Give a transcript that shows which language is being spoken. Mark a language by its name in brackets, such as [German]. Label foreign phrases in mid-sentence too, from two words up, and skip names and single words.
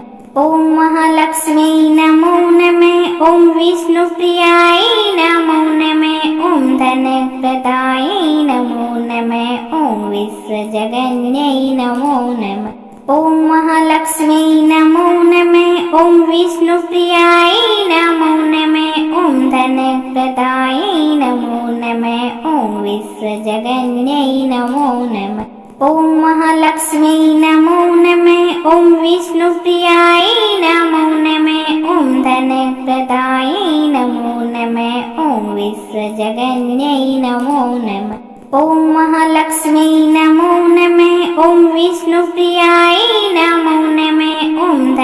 [Sanskrit] ഓം മഹാലക്ഷ്മി നമോ നമഃ. ഓം വിഷ്ണുപ്രിയായ നമോ നമഃ. ഓം ധനപ്രദായ നമോ നമഃ. ഓം വിശ്വജഗന്യൈ നമോ നമഃ. ഓം മഹാലക്ഷ്മി നമോ നമഃ. ഓം വിഷ്ണുപ്രിയായ നമോ നമഃ. ॐ धनप्रदायै नमो नमः ॐ विसृजगन्यै नमो नमः ॐ महालक्ष्म्यै नमो नमः ॐ विष्णुप्रियायै नमो नमः ॐ धनप्रदायै नमो नमः ॐ विसृजगन्यै नमो नमः ॐ महालक्ष्म्यै नमो नमः ॐ विष्णुप्रियायै नमो नमः ॐ